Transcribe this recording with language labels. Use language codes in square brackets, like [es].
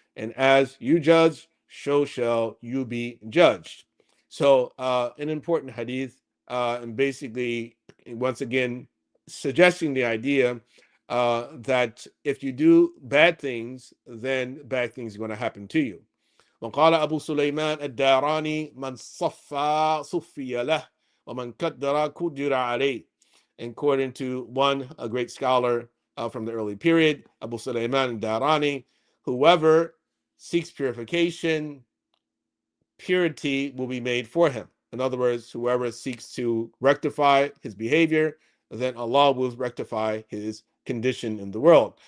[en] And as you judge, so shall you be judged. So, an important hadith, and basically, once again, suggesting the idea that if you do bad things, then bad things are going to happen to you. [ar] وقال أبو سليمان الداراني من صفي له ومن قدر قدر عليه. [en] According to a great scholar from the early period, Abu Sulaiman al-Darani, whoever seeks purification, purity will be made for him. In other words, whoever seeks to rectify his behavior, then Allah will rectify his condition in the world.